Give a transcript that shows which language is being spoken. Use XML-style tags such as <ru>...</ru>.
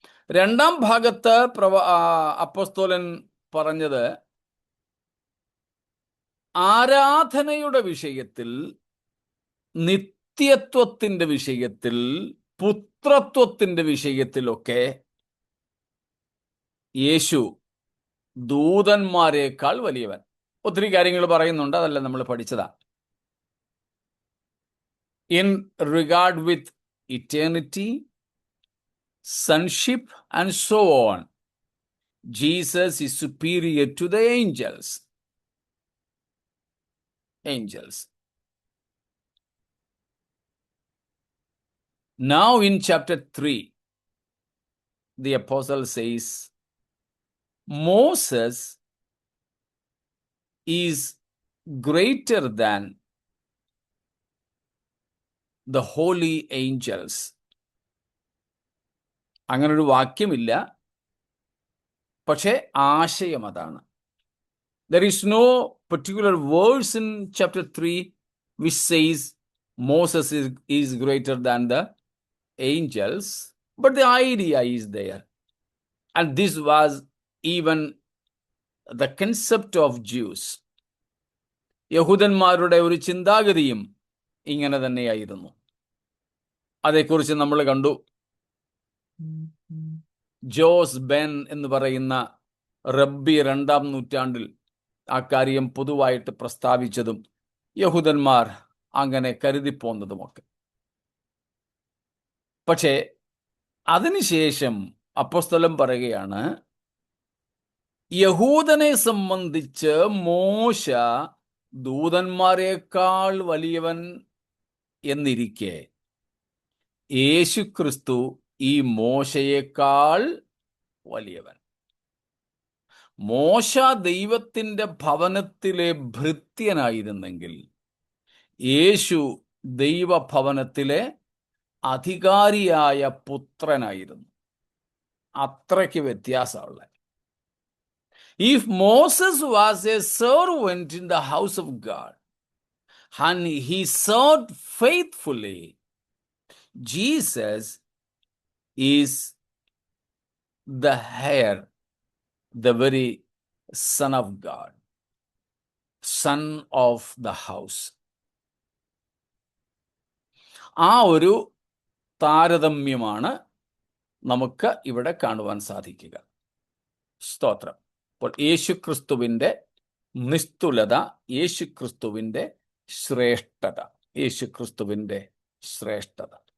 <ml>2-ാം ഭാഗത്ത് അപ്പോസ്തലൻ പറഞ്ഞത് ആരാധനയുടെ വിഷയത്തിൽ, നിത്യത്വത്തിൻ്റെ വിഷയത്തിൽ, പുത്രത്വത്തിൻ്റെ വിഷയത്തിലൊക്കെ യേശു ദൂതന്മാരെക്കാൾ വലിയവൻ. ഒത്തിരി കാര്യങ്ങൾ പറയുന്നുണ്ട്, അതല്ല നമ്മൾ പഠിച്ചതാ.</ml> <en>in regard with eternity, sonship, and so on. Jesus is superior to the angels. Now in chapter 3, the apostle says, Moses is greater than the holy angels.</en> <ml>അങ്ങനൊരു വാക്യമില്ല, പക്ഷേ ആശയം അതാണ്.</ml> <en>There is no particular verse in chapter 3 which says Moses is greater than the angels, but the idea is there. And this was even the concept of Jews.</en> <ml>യഹൂദന്മാരുടെ ഒരു ചിന്താഗതിയും ഇങ്ങനെ തന്നെയായിരുന്നു. അതേക്കുറിച്ച് നമ്മൾ കണ്ടു. ജോസ് ബെൻ എന്ന് പറയുന്ന റബ്ബി 2-ാം നൂറ്റാണ്ടിൽ ആ കാര്യം പൊതുവായിട്ട് പ്രസ്താവിച്ചതും യഹൂദന്മാർ അങ്ങനെ കരുതിപ്പോന്നതുമൊക്കെ. പക്ഷേ അതിനുശേഷം അപ്പോസ്തലൻ പറയുകയാണ്, യഹൂദനെ സംബന്ധിച്ച് മോശ ദൂതന്മാരെക്കാൾ വലിയവൻ എന്നിരിക്കെ യേശുക്രിസ്തു ഈ മോശയേക്കാൾ വലിയവൻ. മോശ ദൈവത്തിന്റെ ഭവനത്തിലെ ഭൃത്യനായിരുന്നെങ്കിൽ യേശു ദൈവഭവനത്തിലെ അധികാരിയായ പുത്രനായിരുന്നു. അത്രയ്ക്ക് വ്യത്യാസമുള്ള.</ml> <en>If Moses was a servant in the house of God and he served faithfully, Jesus is the heir, the very Son of God, Son of the house.</en> <ml>ആ ഒരു താരതമ്യമാണ് നമുക്ക് ഇവിടെ കാണുവാൻ സാധിക്കുക. സ്തോത്രം. അപ്പോൾ യേശുക്രിസ്തുവിൻ്റെ നിസ്തുലത, യേശുക്രിസ്തുവിൻ്റെ ശ്രേഷ്ഠത, യേശുക്രിസ്തുവിൻ്റെ ശ്രേഷ്ഠത.</ml>